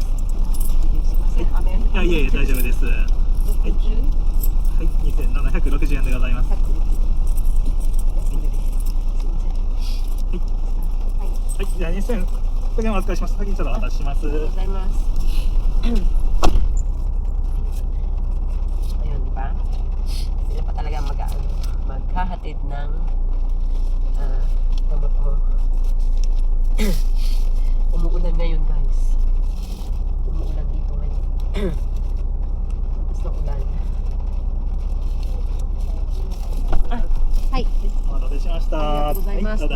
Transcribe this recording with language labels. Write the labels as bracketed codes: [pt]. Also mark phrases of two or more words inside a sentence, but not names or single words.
[ja] いやいえいえ大丈夫です。はい、2760円でございます。はい、じゃあ2000円お預かりします。先にちょっとお渡しします。ありがとうございます。 [tl] Ayun, di ba? Sila pa talaga maghahatid ng gamot mo. Umuulan ngayon guys. Umuulan dito ngayon. Tapos na ulan. Hi. [ja] お待たせしました。ありがとうございます。